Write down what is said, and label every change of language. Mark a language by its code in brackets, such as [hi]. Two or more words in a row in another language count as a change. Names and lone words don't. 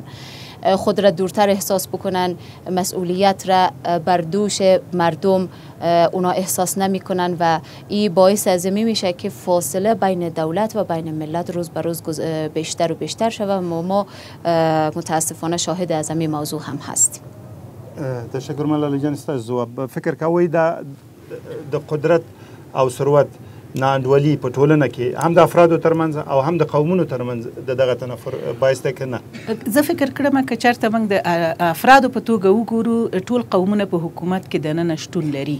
[fa] خود را دورتر احساس بکنن، مسئولیت را بر دوش مردم اونا احساس نمی کنن و این باعث ازمی میشه که فاصله بین دولت و بین ملت روز به روز بیشتر و بیشتر شود و ما متاسفانه شاهد از این موضوع هم هستیم. [ps] تشکر ملاله جان ستاسو. فکر کوئ د قدرت او ثروت ناانډولي په ټولنه کې هم د افرادو ترمنځ او هم د قومونو ترمنځ دغه تنفر باعث دی که نه؟ زه فکر کړم که چېرته موږ د افرادو په توګه وګورو، ټول قومونه په حکومت کې دننه شتون لري.